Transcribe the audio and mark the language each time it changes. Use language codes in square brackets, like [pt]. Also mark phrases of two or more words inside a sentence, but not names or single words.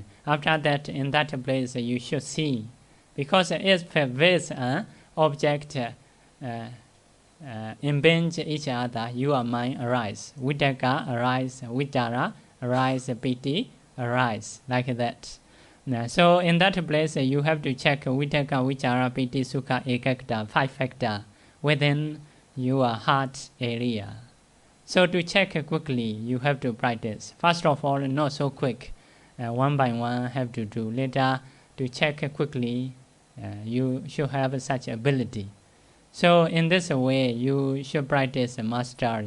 [en] After that, in that place, you should see. Because if base object impinge each other, your mind arise. Vitakka arise, vichara arise, piti arise, like that. So in that place, you have to check [pi] vitakka, vichara, piti, sukha, ekakta, [en] 5 factor within your heart area. So to check quickly, you have to practice. First of all, not so quick. One by one have to do. Later, to check quickly, you should have such ability. So in this way, you should practice mastery.